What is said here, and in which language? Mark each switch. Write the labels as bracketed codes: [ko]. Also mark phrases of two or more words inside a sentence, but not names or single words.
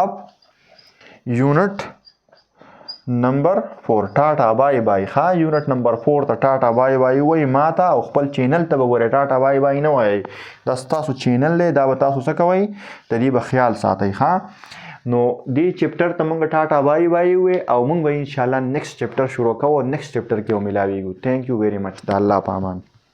[ps] اف [en] unit number 4 tata bye bye [ps] ښه [en] unit number 4 [ps] ته [en] tata bye bye [ps] وایي ما ته او خپل چینل ته به ګورئ [en] tata bye bye [ps] نه وایئ دا ستاسو چینل دی دا به تاسو څه کوئ د دې به خیال ساتئ ښه نو دې چپټر ته موږ [en] tata bye bye [ps] وې او موږ به انشاءالله [en] next chapter [ps] شروع کوو [en] next chapter [ps] کې به ملاویږو [en] thank you very much [ps] د الله په امان